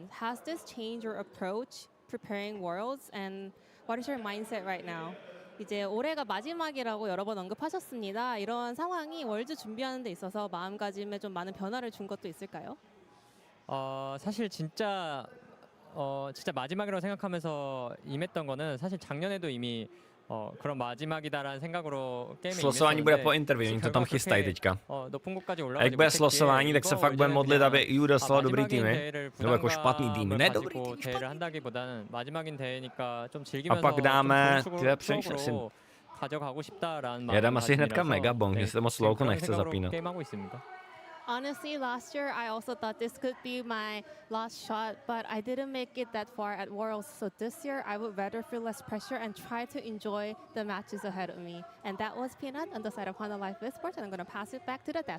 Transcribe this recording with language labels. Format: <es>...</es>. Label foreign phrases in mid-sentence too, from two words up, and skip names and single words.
<en>Has this changed your approach preparing Worlds, and what is your mindset right now?</en> <ko>이제 올해가 마지막이라고 여러 번 언급하셨습니다. 이런 상황이 월드 준비하는 데 있어서 마음가짐에 좀 많은 변화를 준 것도 있을까요? 사실 진짜 마지막이라고 생각하면서 임했던 거는 사실 작년에도 이미 그런 마지막이다라는 생각으로 게임에</ko> <cs>Slosování bude po interview, oni to tam chystají teďka. A jak bude slosování, tak se fakt bude modlit, aby EU dostala dobrý týmy. Nebo jako špatný tým, ne dobrý tým, A pak dáme, přemýšlím. Já dám asi hnedka Megabong, že se moc louko nechce zapínat.</cs> <en>Honestly, last year I also thought this could be my last shot, but I didn't make it that far at Worlds. So this year I would rather feel less pressure and try to enjoy the matches ahead of me. And that was Peanut on the side of Hana Life Esports, and I'm going to pass it back to the desk.</en>